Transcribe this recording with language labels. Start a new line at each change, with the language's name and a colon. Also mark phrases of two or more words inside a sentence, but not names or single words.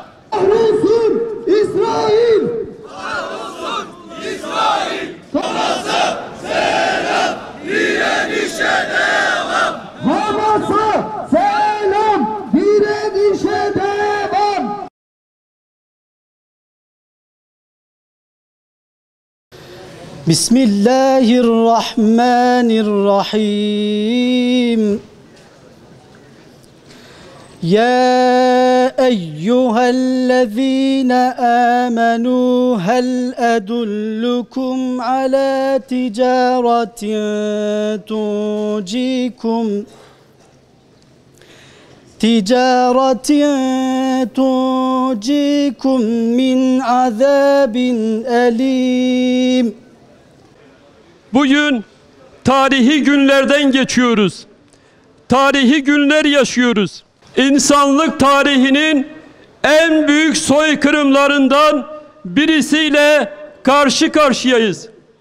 Turkish: Kahrolsun İsrail! Kahrolsun İsrail! Hamas'a selam, direnişe devam. Hamas'a selam, direnişe devam. Bismillahirrahmanirrahim.
Arabic: يا أيها الذين آمنوا هل أدلكم على تجارة تنجيكم من عذاب أليم.
Turkish: Bugün tarihi günlerden geçiyoruz. Tarihi günler yaşıyoruz. İnsanlık tarihinin en büyük soykırımlarından birisiyle karşı karşıyayız.